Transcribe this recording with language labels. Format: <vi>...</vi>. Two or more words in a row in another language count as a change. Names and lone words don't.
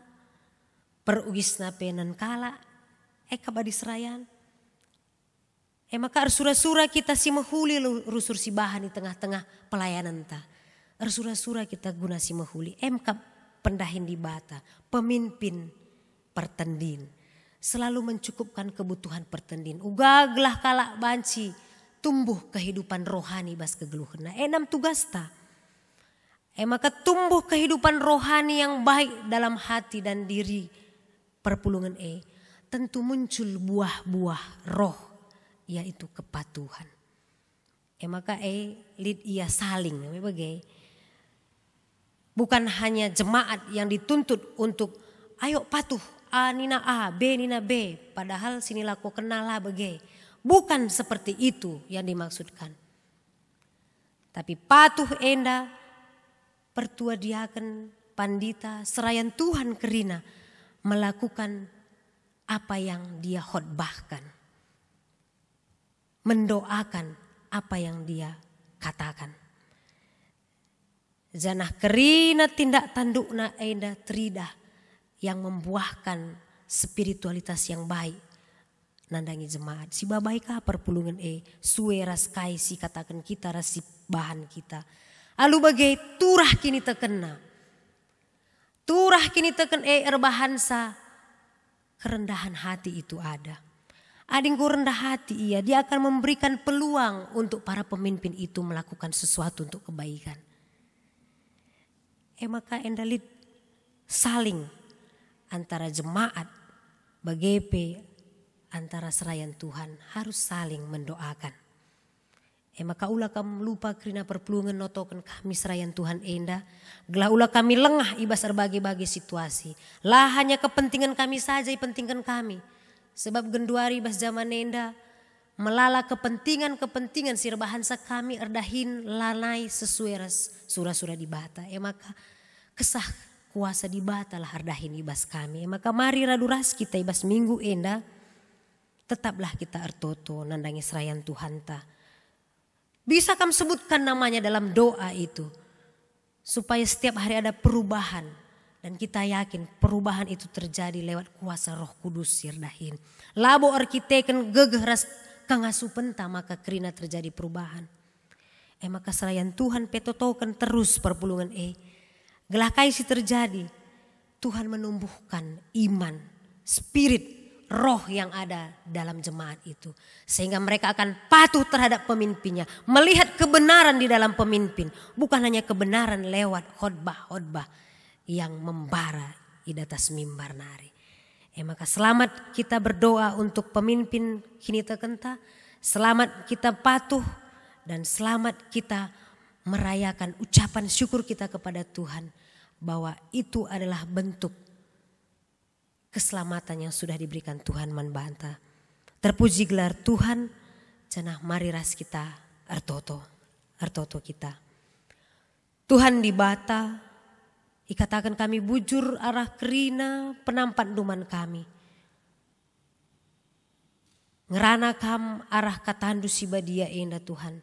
<btx>Perugisna pe nen kala. Kabadi serayan. Maka arsura-sura kita si mahuli rusur si bahan</btx> <id>di tengah-tengah pelayanan</id> <btx>ta. Arsura-sura kita guna si mahuli. Pendahin di bata. Pemimpin pertendin.</btx> <id>Selalu mencukupkan kebutuhan</id> <btx>pertendin. Ugaglah kalak banci.</btx> <id>Tumbuh kehidupan rohani</id> <btx>bas kegeluhna. Enam tugas ta.</btx> <id>Maka tumbuh kehidupan rohani yang baik dalam hati dan diri perpulungan tentu muncul buah-buah roh. Yaitu kepatuhan. Maka</id> <btx>lid ia</btx> <id>saling. Bukan hanya jemaat yang dituntut untuk ayo patuh A nina A, B nina B. Padahal sinilah kau kenal lah bagai. Bukan seperti itu yang dimaksudkan. Tapi patuh</id> <btx>enda pertua diaken pandita serayan Tuhan kerina</btx> <id>melakukan apa yang dia khotbahkan. Mendoakan apa yang dia katakan.</id> <btx>Janah kerina tindak tandukna enda tridah</btx> <id>yang membuahkan spiritualitas yang baik.</id> <btx>Nandangi jemaat. Si babaika perpulungan suwe ras kai si katakan kita ras si bahan kita. Alu bagai turah kini tekena. Turah kini teken erbahansa.</btx> <id>Kerendahan hati itu ada.</id> <btx>Adingku rendah hati</btx> <id>dia akan memberikan peluang untuk para pemimpin itu melakukan sesuatu untuk kebaikan. Maka endalit saling antara jemaat, bagepe, antara serayan Tuhan harus saling mendoakan.</id> <btx>Maka ulah kami lupa kerina perpulungan notokan kami serayan Tuhan enda. Gelah ulah kami lengah ibas berbagai-bagai situasi.</btx> <id>Lah hanya kepentingan kami saja pentingkan kami.</id> <btx>Sebab genduari bas zaman enda melala kepentingan sirbahansa kami erdahin lanai sesuai surah-surah di bata. Maka kesah kuasa di bata lah hardahin ibas kami. Maka mari raduras kita ibas minggu enda,</btx> <id>tetaplah kita</id> <btx>ertoto nandangi serayan Tuhan ta.</btx> <id>Bisa kami sebutkan namanya dalam doa itu, supaya setiap hari ada perubahan. Dan kita yakin perubahan itu terjadi lewat kuasa Roh Kudus sirdahin.</id> <btx>Labo arkiteken gegeh ras kangasu penta maka kerina terjadi perubahan. Maka serayan Tuhan petotokan</btx> <id>terus perpulungan gelah kaisi terjadi. Tuhan menumbuhkan iman, spirit, roh yang ada dalam jemaat itu. Sehingga mereka akan patuh terhadap pemimpinnya. Melihat kebenaran di dalam pemimpin. Bukan hanya kebenaran lewat khotbah-khotbah yang membara di atas mimbar nari. Maka selamat kita berdoa untuk pemimpin</id> <btx>kini terkenta.</btx> <id>Selamat kita patuh dan selamat kita merayakan ucapan syukur kita kepada Tuhan. Bahwa itu adalah bentuk keselamatan yang sudah diberikan Tuhan</id> <btx>manbanta. Terpuji gelar Tuhan. Cenah mari ras kita artoto kita. Tuhan di bata. Ikatakan kami bujur arah kerina penampat duman kami. Ngerana kam arah katandu sibadia enda Tuhan.</btx>